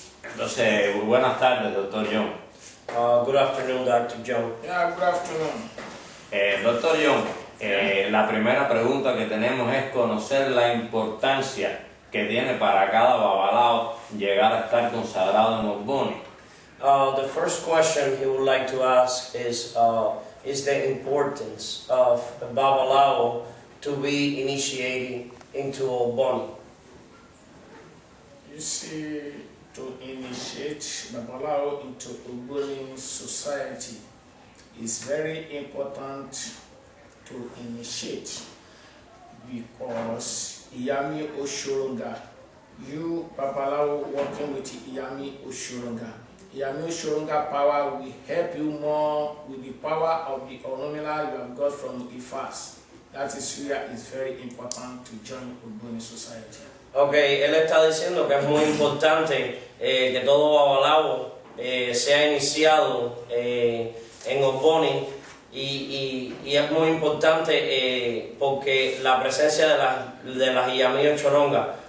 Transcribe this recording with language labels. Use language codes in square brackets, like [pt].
[es] Entonces, buenas tardes, Dr. John. [en] Good afternoon, Dr. John. Yeah, good afternoon. Dr. [es] John, la primera pregunta que tenemos es conocer la importancia que tiene para cada babalao llegar a estar consagrado en Ogboni. [en] The first question he would like to ask is the importance of a babalao to be initiated into Ogboni. You see, to initiate Babalao into Ogboni society is very important to initiate because Iyami Oshoronga, you Babalao working with Iyami Oshoronga, Iyami Oshoronga power will help you more with the power of the Orunmila you have got from Ifas. That is where it's very important to join Ogboni society. [es] Okay, él está diciendo que es muy importante que todo babalao sea iniciado en Ogboni y es muy importante porque la presencia de las Iyami Choronga.